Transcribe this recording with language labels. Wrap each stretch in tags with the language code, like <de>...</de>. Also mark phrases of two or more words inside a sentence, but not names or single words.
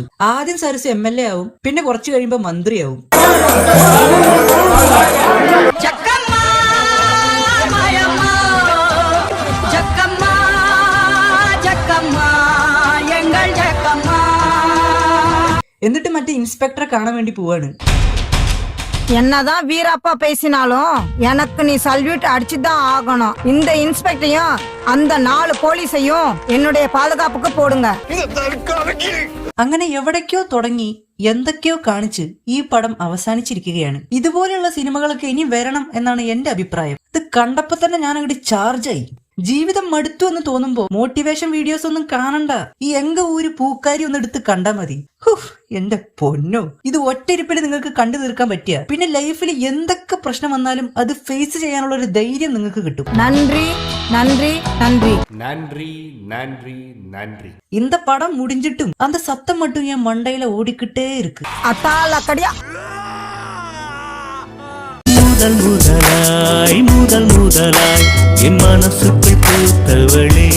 <ml>ആദ്യം സരസു MLA ആവും, പിന്നെ കുറച്ചു കഴിയുമ്പോ മന്ത്രിയാവും. എന്നിട്ട് മറ്റേ ഇൻസ്പെക്ടറെ കാണാൻ വേണ്ടി പോവാണ്.</ml> <ta>என்னதான் வீரப்பா பேசினாலும் எனக்கு நீ சல்யூட் அடிச்சுதான் ஆகணும். இந்த இன்ஸ்பெக்டரையும் அந்த 4 போலீஸையும் என்னுடைய பாதுகாப்புக்கு போடுங்க.</ta> <ml>അങ്ങനെ എവിടേക്കോ തുടങ്ങി എന്തൊക്കെയോ കാണിച്ച് ഈ പടം അവസാനിച്ചിരിക്കുകയാണ്. ഇതുപോലെയുള്ള സിനിമകളൊക്കെ ഇനി വരണം എന്നാണ് എന്റെ അഭിപ്രായം. ഇത് കണ്ടപ്പോ തന്നെ ഞാൻ അങ്ങോട്ട് ചാർജായി. ജീവിതം മടുത്തു എന്ന് തോന്നുമ്പോ</ml> <en>motivation videos</en> <ml>ഒന്നും കാണണ്ട. ഈ എങ്ക ഊര് പൂക്കാരി ഒന്ന് എടുത്ത് കണ്ടാ മതി. എന്റെ പൊന്നോ, ഇത് ഒറ്റയിരിപ്പിൽ നിങ്ങൾക്ക് കണ്ടു തീർക്കാൻ പറ്റിയ പിന്നെ ലൈഫിൽ എന്തൊക്കെ പ്രശ്നം വന്നാലും അത് ഫേസ് ചെയ്യാനുള്ള ഒരു ധൈര്യം നിങ്ങൾക്ക് കിട്ടും.</ml> <ta>நன்றி நன்றி நன்றி நன்றி நன்றி நன்றி. இந்த படம் முடிஞ்சிட்டும் அந்த சத்தம் மட்டும் என் மண்டையில ஓடிக்கிட்டே இருக்கு. அத்தால் அக்கடியா முதலாய் என் மனசுக்குள் பூத்தவளே</ta>